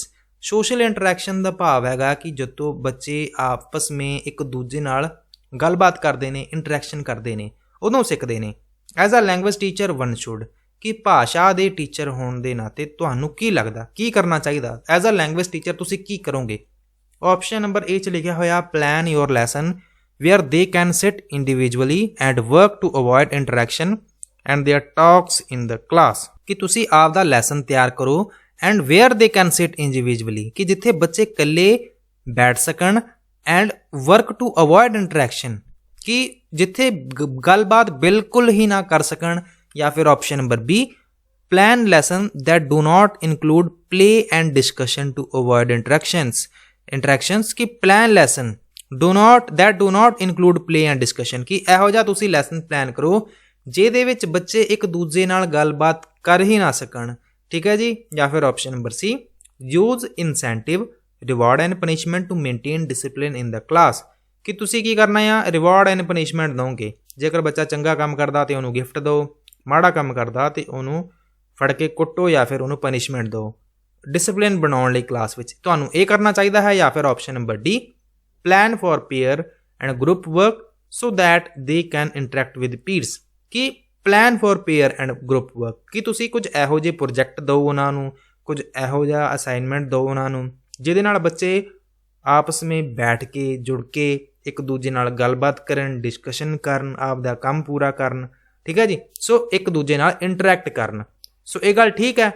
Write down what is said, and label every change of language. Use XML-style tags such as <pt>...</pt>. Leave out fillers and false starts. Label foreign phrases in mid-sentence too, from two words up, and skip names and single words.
<en>social interaction</en> <pa>ਦਾ ਭਾਵ ਹੈਗਾ ਕਿ ਜਦੋਂ ਬੱਚੇ ਆਪਸ ਵਿੱਚ ਇੱਕ ਦੂਜੇ ਨਾਲ ਗੱਲਬਾਤ ਕਰਦੇ ਨੇ, ਇੰਟਰੈਕਸ਼ਨ ਕਰਦੇ ਨੇ, ਉਦੋਂ ਸਿੱਖਦੇ ਨੇ।</pa> <en>As a language teacher one should,</en> <pa>ਕਿ ਭਾਸ਼ਾ ਦੇ ਟੀਚਰ ਹੋਣ ਦੇ ਨਾਤੇ ਤੁਹਾਨੂੰ ਕੀ ਲੱਗਦਾ ਕੀ ਕਰਨਾ ਚਾਹੀਦਾ?</pa> <en>As a language teacher</en> <pa>ਤੁਸੀਂ ਕੀ ਕਰੋਗੇ?</pa> <en>option number A</en> <pa>'ਚ ਲਿਖਿਆ ਹੋਇਆ,</pa> <en>plan your lesson where they can sit individually and work to avoid interaction and their talks in the class,</en> <pa>ਕਿ ਤੁਸੀਂ ਆਪ ਦਾ ਲੈਸਨ ਤਿਆਰ ਕਰੋ</pa> <en>and where they can sit individually,</en> <pa>ਕਿ ਜਿੱਥੇ ਬੱਚੇ ਇਕੱਲੇ ਬੈਠ ਸਕਣ</pa> <en>and work to avoid interaction,</en> <pa>ਕਿ ਜਿੱਥੇ ਗੱਲਬਾਤ ਬਿਲਕੁਲ ਹੀ ਨਾ ਕਰ ਸਕਣ। ਜਾਂ ਫਿਰ</pa> <en>option number</en> <pa>ਬੀ,</pa> <en>plan lesson that do not include play and discussion to avoid interactions, ਕਿ plan lesson do not include play and discussion,</en> <pa>ਕਿ ਇਹੋ ਜਿਹਾ ਤੁਸੀਂ</pa> <en>lesson plan</en> <pa>ਕਰੋ ਜਿਹਦੇ ਵਿੱਚ ਬੱਚੇ ਇੱਕ ਦੂਜੇ ਨਾਲ ਗੱਲਬਾਤ ਕਰ ਹੀ ਨਾ ਸਕਣ। ਠੀਕ ਹੈ ਜੀ। ਜਾਂ ਫਿਰ</pa> <en>option number C, use incentive reward and punishment to maintain discipline in the class,</en> <pa>ਕਿ ਤੁਸੀਂ ਕੀ ਕਰਨਾ ਆ?</pa> <en>reward and punishment ਦੋਗੇ।</en> <pa>ਜੇਕਰ ਬੱਚਾ ਚੰਗਾ ਕੰਮ ਕਰਦਾ ਤੇ ਉਹਨੂੰ ਗਿਫਟ ਦਿਓ, ਮਾੜਾ ਕੰਮ ਕਰਦਾ ਤੇ ਉਹਨੂੰ ਫੜ ਕੇ ਕੁੱਟੋ ਜਾਂ ਫਿਰ ਉਹਨੂੰ ਪਨਿਸ਼ਮੈਂਟ ਦਿਓ, ਡਿਸਿਪਲਿਨ ਬਣਾਉਣ ਲਈ ਕਲਾਸ ਵਿੱਚ। ਤੁਹਾਨੂੰ ਇਹ ਕਰਨਾ ਚਾਹੀਦਾ ਹੈ। ਜਾਂ ਫਿਰ</pa> <en>option number</en> <pa>ਡੀ,</pa> <en>plan for pair and group work so that they can interact with peers, ਕਿ plan for pair and group work,</en> <pa>ਕਿ ਤੁਸੀਂ ਕੁਝ ਇਹੋ ਜਿਹੇ ਪ੍ਰੋਜੈਕਟ ਦਿਓ ਉਹਨਾਂ ਨੂੰ, ਕੁਝ ਇਹੋ ਜਿਹਾ ਅਸਾਈਨਮੈਂਟ ਦਿਓ ਉਹਨਾਂ ਨੂੰ ਜਿਹਦੇ ਨਾਲ ਬੱਚੇ ਆਪਸ ਵਿੱਚ ਬੈਠ ਕੇ ਜੁੜ ਕੇ ਇੱਕ ਦੂਜੇ ਨਾਲ ਗੱਲਬਾਤ ਕਰਨ, ਡਿਸਕਸ਼ਨ ਕਰਨ, ਆਪ ਦਾ ਕੰਮ ਪੂਰਾ ਕਰਨ। ਠੀਕ ਹੈ ਜੀ। ਸੋ ਇੱਕ ਦੂਜੇ ਨਾਲ ਇੰਟਰੈਕਟ ਕਰਨ। ਸੋ ਇਹ ਗੱਲ ਠੀਕ ਹੈ।</pa>